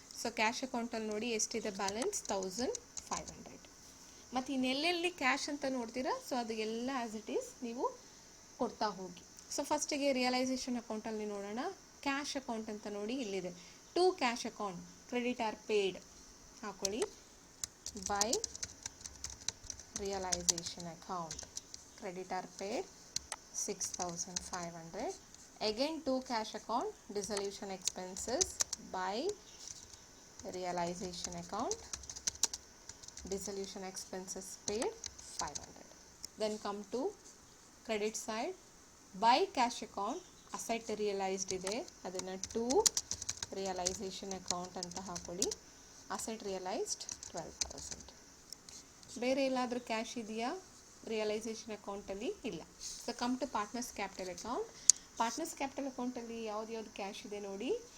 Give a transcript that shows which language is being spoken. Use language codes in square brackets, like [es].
[kn] So cash ಅಕೌಂಟಲ್ಲಿ ನೋಡಿ ಎಷ್ಟಿದೆ ಬ್ಯಾಲೆನ್ಸ್? 1500. ಮತ್ತು ಇನ್ನೆಲ್ಲೆಲ್ಲಿ ಕ್ಯಾಶ್ ಅಂತ ನೋಡ್ತೀರಾ ಸೊ ಅದು ಎಲ್ಲ ಆ್ಯಸ್ ಇಟ್ ಈಸ್ ನೀವು ಕೊಡ್ತಾ ಹೋಗಿ. ಸೊ ಫಸ್ಟಿಗೆ ರಿಯಲೈಸೇಷನ್ ಅಕೌಂಟಲ್ಲಿ ನೋಡೋಣ. ಕ್ಯಾಶ್ ಅಕೌಂಟ್ ಅಂತ ನೋಡಿ ಇಲ್ಲಿದೆ. [en] To cash account credit are paid ಹಾಕೊಳ್ಳಿ. By realization account credit are paid 6500. Again to cash account dissolution expenses by realization account dissolution expenses paid 500. Then come to credit side by cash account asset realized [kn] ide adana to realization account anta hakoli. [en] Asset realized 12,000. [kn] ಬೇರೆ ಎಲ್ಲಾದರೂ cash ಇದೆಯಾ realisation ಅಕೌಂಟಲ್ಲಿ? ಇಲ್ಲ. So come to partners capital account. Partners capital ಅಕೌಂಟಲ್ಲಿ ಯಾವ್ದು cash ಇದೆ ನೋಡಿ.